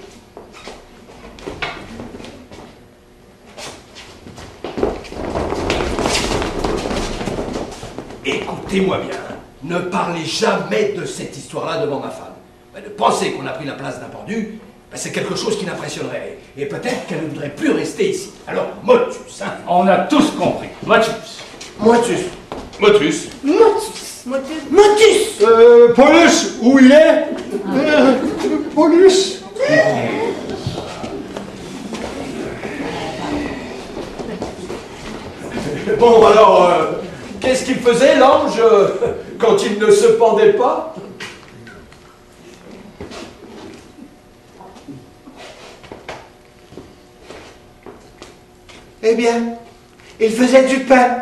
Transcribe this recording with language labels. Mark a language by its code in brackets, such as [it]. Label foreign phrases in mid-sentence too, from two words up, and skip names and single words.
[fr] Écoutez-moi bien, ne parlez jamais de cette histoire-là devant ma femme. De penser qu'on a pris la place d'un pendu, c'est quelque chose qui l'impressionnerait. Et peut-être qu'elle ne voudrait plus rester ici. Alors, motus, hein? On a tous compris. Motus. Motus. Motus. Motus. Motus. Motus! Paulus, où il est? Paulus? Bon, alors, qu'est-ce qu'il faisait, l'ange, quand il ne se pendait pas? Eh bien, il faisait du pain.